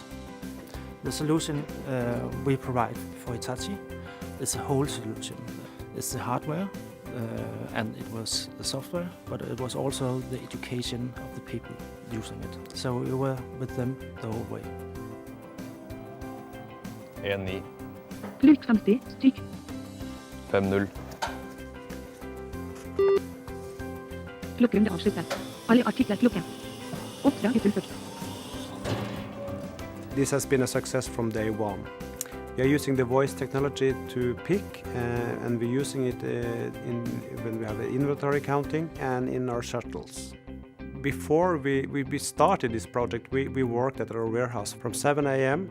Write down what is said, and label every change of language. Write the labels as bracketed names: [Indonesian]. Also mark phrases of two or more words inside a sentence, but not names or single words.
[English] The solution we provide for Hitachi is a whole solution. It's the hardware, and it was the software, but it was also the education of the people using it. So we were with them the whole way. [Norwegian] 1-9. Luke 50 stykk. 5-0. Klokkerunde avsluttet. Alle artikler klokken. Oppdrag er fullført. [English] This has been a success from day one. We are using the voice technology to pick, and we're using it when we have inventory counting and in our shuttles. Before we started this project, we worked at our warehouse from 7 a.m.